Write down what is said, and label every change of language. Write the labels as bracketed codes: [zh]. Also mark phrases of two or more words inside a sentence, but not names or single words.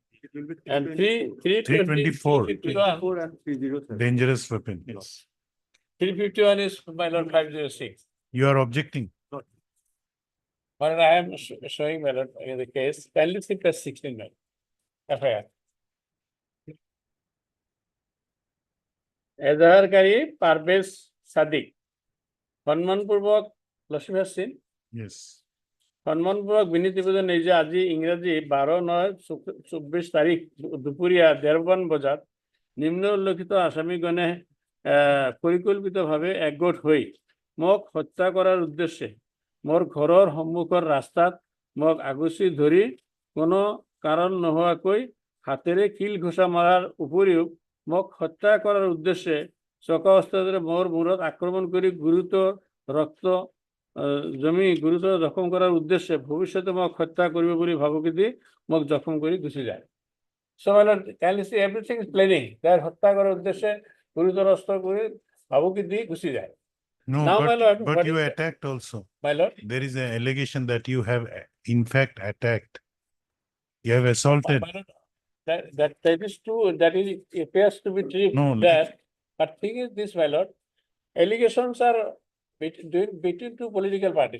[en] And 324. 351 Dangerous weapon. Yes. 351 is, my lord, 506. You are objecting. But I am showing, my lord, in the case, kindly see page 16, my lord, FIR. [as] এজাহারকারী পারভেজ সাদিক সম্মানপূর্বক লসিম হাসিন [en] Yes. [as] সম্মানপূর্বক বিনীত নিবেদন এই যে আজি ইংরেজি 12/9/24 তারিখ দুপুরিয়া 1:30 বজাত নিম্ন উল্লেখিত আসামিগণে পরিকল্পিতভাৱে একগোট হৈ মোক হত্যা কৰাৰ উদ্দেশ্যে মোৰ ঘৰৰ সন্মুখৰ ৰাস্তাত মোক আগুচি ধৰি কোনো কাৰণ নোহোৱাকৈ হাতেৰে কিল ঘোষা মাৰাৰ উপৰিও মোক হত্যা কৰাৰ উদ্দেশ্যে চকা অস্ত্ৰেৰে মোৰ মূৰত আক্ৰমণ কৰি গুৰুতৰ ৰক্ত গুৰুতৰ জখম কৰাৰ উদ্দেশ্যে ভৱিষ্যতে মোক হত্যা কৰিব বুলি ভাবুকি দি মোক জখম কৰি গুচি যায়। [en] So my lord, can you see everything is planning? [as] That হত্যা করার উদ্দেশ্যে গুরুতর অস্ত্র করে ভাবুকি দিয়ে গুচি যায়। [en] No, Now, my lord, but what you is that? attacked also. My lord, There is an allegation that you have in fact attacked. You have assaulted. my lord, that is true. That is appears to be true. No, That, but thing is this, my lord, allegations are between two political parties.